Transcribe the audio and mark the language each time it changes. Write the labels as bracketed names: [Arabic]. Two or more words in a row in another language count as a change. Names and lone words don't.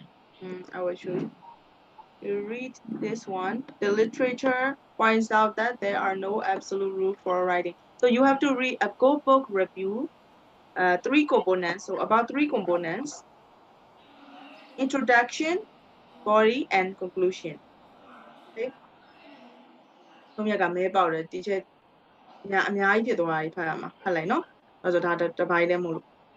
[English] I will show you. You read this one. The literature points out that there are no absolute rules for writing. So you have to read a go book review, three components. So about three components: introduction, body, and conclusion. Okay. [Burmese] သုံးရက်ကမဲပေါက်တယ်ဒီချက်အများကြီးဖြစ်သွားတာဖတ်ရမှာဖတ်လိုက်နော်အဲ့ဆိုဒါတစ်ပိုင်းလည်းမဟုတ်လို့